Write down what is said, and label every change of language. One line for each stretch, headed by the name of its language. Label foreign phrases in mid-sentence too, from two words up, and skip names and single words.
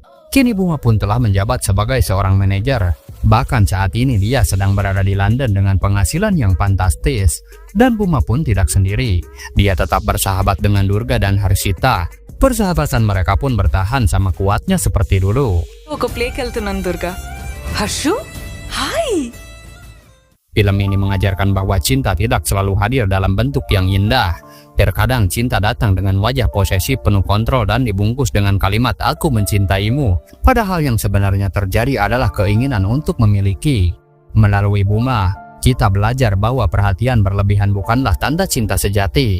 Indonesian: Kini Buma pun telah menjabat sebagai seorang manajer. Bahkan saat ini dia sedang berada di London dengan penghasilan yang fantastis. Dan Buma pun tidak sendiri. Dia tetap bersahabat dengan Durga dan Harshita. Persahabatan mereka pun bertahan sama kuatnya seperti dulu.
Telugu: ఒక ప్లేకి వెళ్తున్నాను దుర్గా. హర్షు హాయ్.
Indonesian: Film ini mengajarkan bahwa cinta tidak selalu hadir dalam bentuk yang indah. Terkadang cinta datang dengan wajah posesif penuh kontrol dan dibungkus dengan kalimat "aku mencintaimu". Padahal yang sebenarnya terjadi adalah keinginan untuk memiliki. Melalui Buma, kita belajar bahwa perhatian berlebihan bukanlah tanda cinta sejati.